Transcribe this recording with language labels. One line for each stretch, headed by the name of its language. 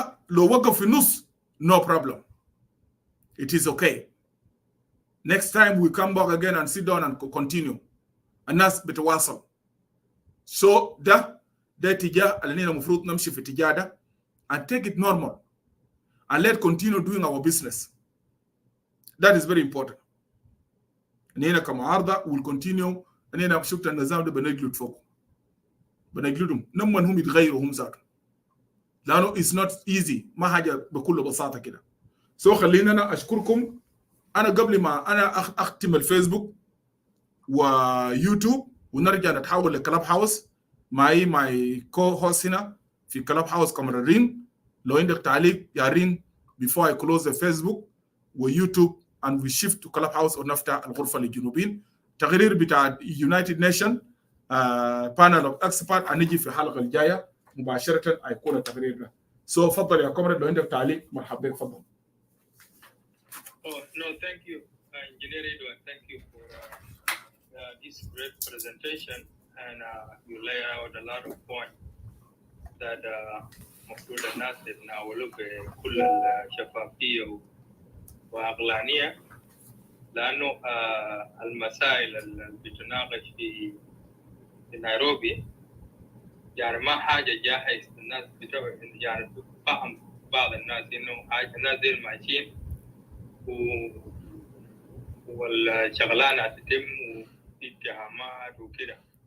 Arabic: لو وقف في النص
English: no problem. It is okay. Next time we come back again and sit down and continue.
Arabic: الناس بتواصل.
English: So
Arabic: ده اتجاه اللي المفروض نمشي في اتجاه ده
English: and take it normal and let's continue doing our business. That is very important.
Arabic: نحن كمعارضة
English: will continue.
Arabic: نحن شفت النظام ده بنجلد فوق. بنجلدهم. نمن هم يتغيروا هم ذاتهم. لأنه
English: it's not easy.
Arabic: ما حاجة بكل بساطة كده. So خلينا أنا أشكركم. أنا قبل ما أنا أختم الفيسبوك ويوتيوب ونرجع نتحول لكلاب هاوس معي ماي كو هوست هنا في كلاب هاوس كمررين. لو عندك تعليق يا رين
English: before I close the Facebook
Arabic: ويوتيوب
English: and we shift to
Arabic: كلاب هاوس ونفتح الغرفة للجنوبين. تقرير بتاع
English: United Nation panel of expert
Arabic: هنيجي في الحلقة الجاية مباشرة هيكون التقرير ده. So فضل يا كومراد لو عندك تعليق مرحبا بك فضل.
English: Oh, no, thank you, Engineer Edward. Thank you for this great presentation. And you lay out a lot of points that
Arabic: المفروض الناس يتناولوا بكل الشفافية وعقلانية، لأنه المسائل اللي بتناقش في نيروبي يعني ما حاجة جاهز الناس يعني فهم بعض الناس إنه حاجة الناس دي ماشيين والشغلانة تتم وفي اتهامات وكده.